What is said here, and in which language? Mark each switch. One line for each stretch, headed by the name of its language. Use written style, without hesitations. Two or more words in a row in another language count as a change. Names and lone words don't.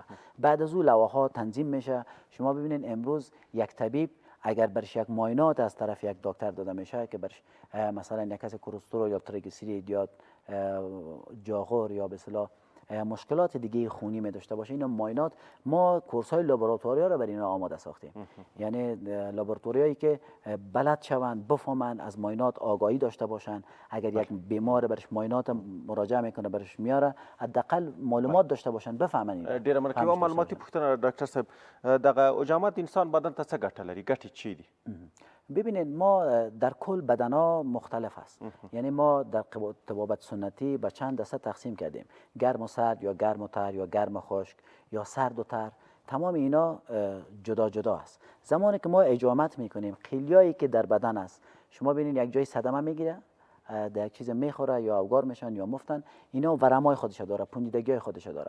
Persian: بعد از اون لوحه‌ها تنظیم میشه. شما ببینید امروز یک طبیب اگر برش یک معاینات از طرف یک دکتر داده میشه که برش مثلا یک کس کلسترول یا تریگلیسیرید یا جاغور یا به اصطلاح مشکلات دیگه خونی می داشته باشه، اینا معاینات ما کورس های لابراتواری ها رو برای اینا آماده ساختیم. یعنی لابراتوریایی که بلد شوند، بفهمن، از معاینات آگاهی داشته باشن. اگر یک بیمار برش معاینات مراجعه میکنه برش میاره، حداقل معلومات داشته باشن، بفهمن اینا.
Pashto: ډیره مننه کوم. معلوماتي پوښتنه ډاکټر صاحب، دغه اجامت انسان بدن ته څه ګټه لري؟ ګټې چی دي؟
Persian: ببینید ما در کل بدنها مختلف است. یعنی ما در طبابت سنتی به چند دسته تقسیم کردیم: گرم و سرد یا گرم و تر یا گرم و خشک یا سرد و تر. تمام اینا جدا جدا است. زمانی که ما اجامت میکنیم، خیلیایی که در بدن است، شما ببینید یک جای صدمه میگیره، در یک چیز میخوره یا اوگار میشن یا مفتن، اینا ورمای خودش داره، پوندیدگی خودش داره.